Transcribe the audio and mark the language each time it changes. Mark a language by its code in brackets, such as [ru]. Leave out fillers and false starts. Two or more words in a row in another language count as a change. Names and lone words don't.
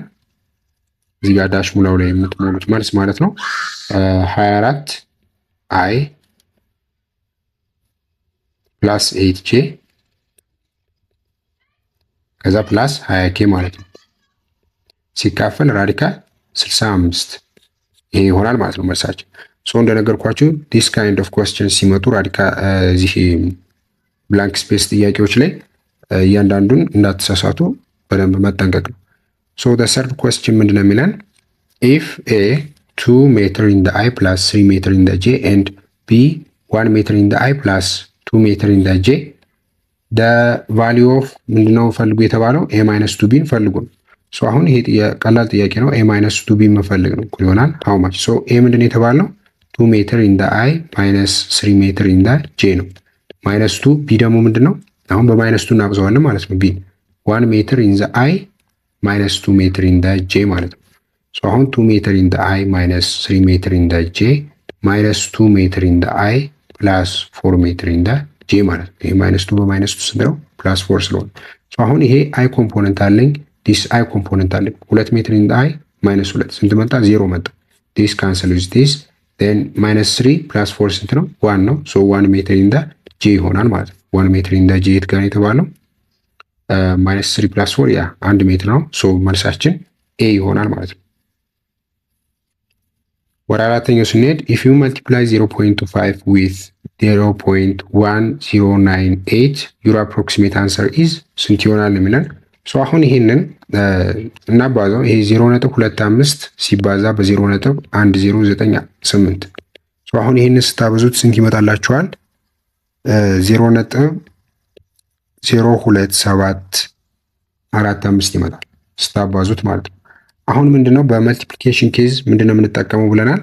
[am] እዚህ ጋር ዳሽ ሙላው ላይ የምትሞሉት መልስ ማለት ነው 24 አይ ፕላስ 8 ጄ ከዛ ፕላስ 20 ኬ ማለት ነው ሲካፈል ራዲካል 65 ይሄ ይሆናል ማለት ነው መልሳችን። ሶ እንደነገርኳችሁ [en] this kind of questions [am] ሲመጡ ራዲካል እዚህ [en] blank space [am] ጥያቄዎች ላይ እያንዳንዱን እንዳትሳሳቱ በደንብ መጠንቀቅ ነው። ሶ [en] the third question [am] ምንድነው የሚለን [en] if a 2 meter in the I plus 3 meter in the J and B 1 meter in the I plus 2 meter in the J the value of [am] ምንድነው ፈልጉ የተባለው [en] a minus 2b [am] ፈልጉ ነው። ሶ አሁን ይሄ ቀላል ጥያቄ ነው። [en] a minus 2b [am] መፈልግ ነው እኩል ይሆናል [en] how much። ሶ a [am] ምንድነው የተባለው [en] 2 meter in the I minus 3 meter in the J ነው። minus 2 b [am] ደግሞ ምንድነው አሁን በማይነስ 2 እናብዛዋለን ማለት ነው። [en] b 1 meter in the I minus 2 meter in the J [am] ማለት ነው። ሶ አሁን [en] 2 meter in the I minus 3 meter in the J minus 2 meter in the I plus 4 meter in the J [am] ማለት ነው። ይሄ [en] minus 2 [am] በማይነስ 2 ስንት ነው? plus 4 ስለሆነ ሶ አሁን ይሄ I ኮምፖነንት አለኝ this I ኮምፖነንት አለኝ [en] 2 meter in the I minus 2 [am] ስንት መጣ? [en] 0 መጣ። this cancel with this then minus 3 plus 4 [am] ስንት ነው? 1 ነው። ሶ [en] 1 meter in the J [am] ይሆናል ማለት ነው። [en] 1 meter in the J [am] የት ጋር የተባለው [en] minus 3 plus 4 [am] ያ 1 ሜትር ነው። ሶ መልሳችን A ይሆናል ማለት ነው። ወደ አራተኛው ስንሄድ [en] if you multiply 0.25 with 0.1098 your approximate answer is [am] ስንት ይሆናል የሚለን። ሶ አሁን ይሄንን እናባዛው። ይሄ 0.25 ሲባዛ በ0.1098 ሶ አሁን ይሄንን ስታበዙት ስንት ይመጣላችኋል? 0.02745 ይመጣል ስታባዙት ማለት ነው። አሁን ምንድነው በመልቲፕሊኬሽን ኬዝ ምንድነው የምንጠቀመው ብለናል?